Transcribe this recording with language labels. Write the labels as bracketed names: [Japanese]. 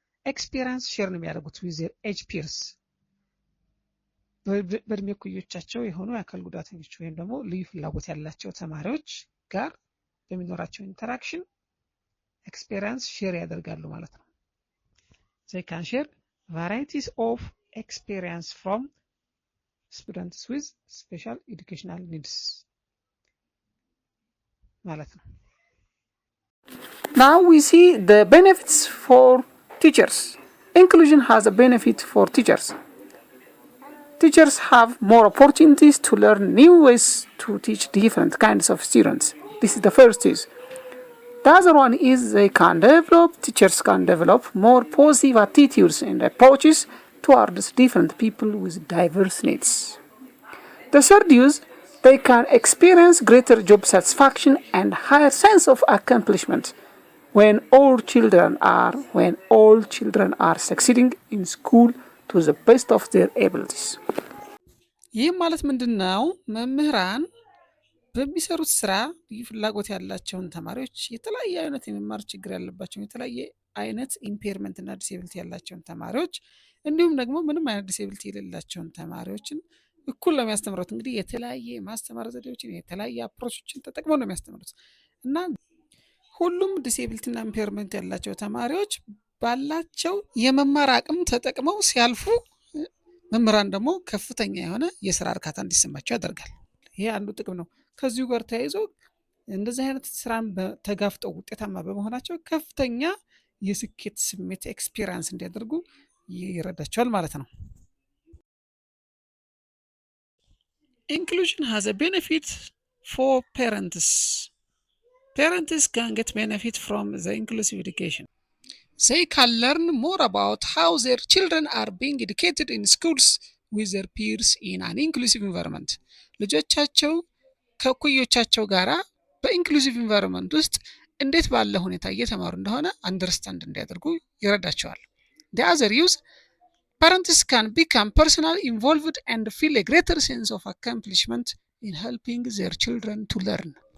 [Amharic] ኤክስፒሪየንስ ሼር ነው የሚያደርጉት with their age peers በእድሜ እኩዮቻቸው የሆኑ የአካል ጉዳተኞች ወይም ደግሞ ልዩ ፍላጎት ያላቸው ተማሪዎች ጋር በሚኖራቸው ኢንተራክሽን ኤክስፒሪየንስ ሼር ያደርጋሉ ማለት ነው። [English] they can share varieties of experience from students with special educational needs ማለት ነው። Now we see the benefits for teachers. Inclusion has a benefit for teachers. Teachers have more opportunities to learn new ways to teach different kinds of students. This is the first is. The other one is teachers can develop more positive attitudes and approaches towards different people with diverse needs. The third use, they can experience greater job satisfaction and higher sense of accomplishment when all children are succeeding in school to the best of their abilities. [Amharic] ይህ ማለት ምንድነው? መምህራን በሚሰሩት ስራ ፍላጎት ያላቸውን ተማሪዎች የተለያየ አይነት የመማር ችግር ያለባቸው የተለያየ አይነት ኢምፔርመንት እና ዲሴቢሊቲ ያላቸውን ተማሪዎች እንዲሁም ደግሞ ምንም አይነት ዲሴቢሊቲ የሌላቸውን ተማሪዎችን እኩል ነው የሚያስተምሩት። እንግዲህ የተለያየ ማስተማር ዘዴዎችን የተለያየ አፕሮቾችን ተጠቅመው ነው የሚያስተምሩት እና ሁሉም ዲሴቢሊቲ እና ኢምፔርመንት ያላቸው ተማሪዎች ባላቸው የመማር አቅም ተጠቅመው ሲያልፉ መምህራን ደግሞ ከፍተኛ የሆነ የስራ እርካታ እንዲሰማቸው ያደርጋል። ይሄ አንዱ ጥቅም ነው። ከዚሁ ጋር ተያይዞ እንደዚህ አይነት ስራን ተጋፍጠው ውጤታማ በመሆናቸው ከፍተኛ የስኬት ስሜት ኤክስፒሪየንስ እንዲያደርጉ ይረዳቸዋል ማለት ነው። Inclusion has a benefit for parents. [English] Parents can get benefit from the inclusive education. They can learn more about how their children are being educated in schools with their peers in an inclusive environment. ልጆቻቸው ከእኩዮቻቸው ጋራ በኢንክሉሲቭ ኢንቫይሮንመንት ውስጥ እንዴት ባለ ሁኔታ እየተማሩ እንደሆነ አንደርስታንድ እንዲያደርጉ ይረዳቸዋል። The other use, parents can become personally involved and feel a greater sense of accomplishment in helping their children to learn.